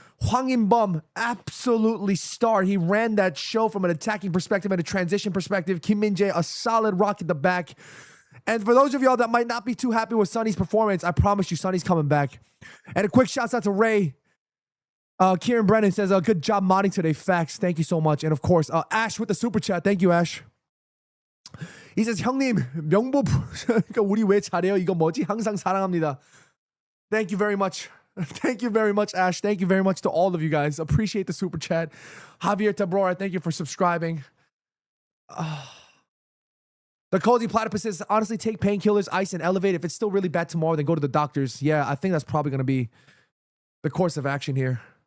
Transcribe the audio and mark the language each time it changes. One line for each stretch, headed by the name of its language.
English: Hwang In-bum, absolutely star. He ran that show from an attacking perspective and a transition perspective. Kim Min-jae, a solid rock at the back. And for those of y'all that might not be too happy with Sonny's performance, I promise you, Sonny's coming back. And a quick shout out to Ray. Kieran Brennan says, good job modding today. Facts. Thank you so much. And of course, Ash with the super chat. Thank you, Ash. He says,
Korean: 형님, 명보, 우리 왜 잘해요? 이거 뭐지? 항상 사랑합니다.
English: Thank you very much. Thank you very much, Ash. Thank you very much to all of you guys. Appreciate the super chat. Javier Tabrora, thank you for subscribing. The Cozy Platypus says, honestly, take painkillers, ice, and elevate. If it's still really bad tomorrow, then go to the doctors. Yeah, I think that's probably going to be the course of action here.